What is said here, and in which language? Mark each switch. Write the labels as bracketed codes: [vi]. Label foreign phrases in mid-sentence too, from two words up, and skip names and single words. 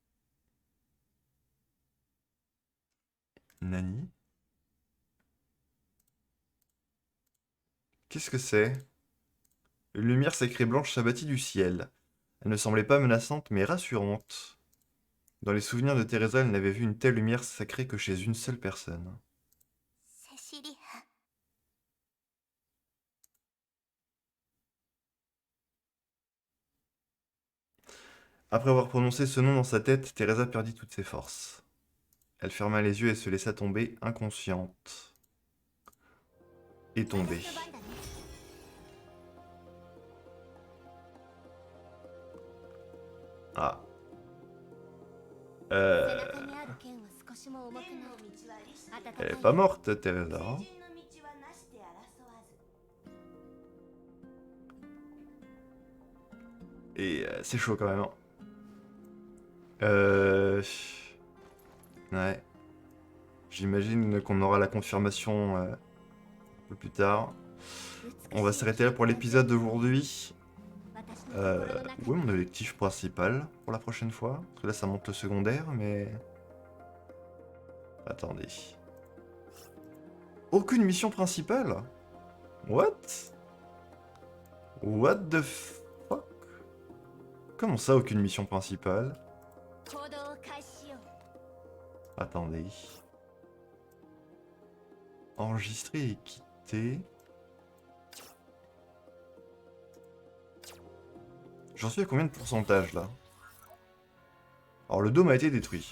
[fr] Nani? Qu'est-ce que c'est? Une lumière sacrée blanche s'abattit du ciel. Elle ne semblait pas menaçante, mais rassurante. Dans les souvenirs de Teresa, elle n'avait vu une telle lumière sacrée que chez une seule personne. [ja] セシリア。 [fr] Après avoir prononcé ce nom dans sa tête, Teresa perdit toutes ses forces. Elle ferma les yeux et se laissa tomber, inconsciente. Et tombée. [ja] 私の番だね。 Ah. 背中にある剣は少しも重くない。温か [fr] Elle [ja] い [fr] est pas morte, Teresa. Hein. Et c'est chaud quand même. Hein. Ouais. J'imagine qu'on aura la confirmation un peu plus tard. On va s'arrêter là pour l'épisode d'aujourd'hui. [ja] 私の心の中 [fr] Où est mon objectif principal pour la prochaine fois? Parce que là ça monte le secondaire, mais... Attendez. Aucune mission principale? [en] What? What the fuck? [fr] Comment ça, aucune mission principale? [ja] 行動を開始しよう。 [fr] Attendez. Enregistrer et quitter. J'en suis à combien de pourcentage là? Alors le dôme a été détruit.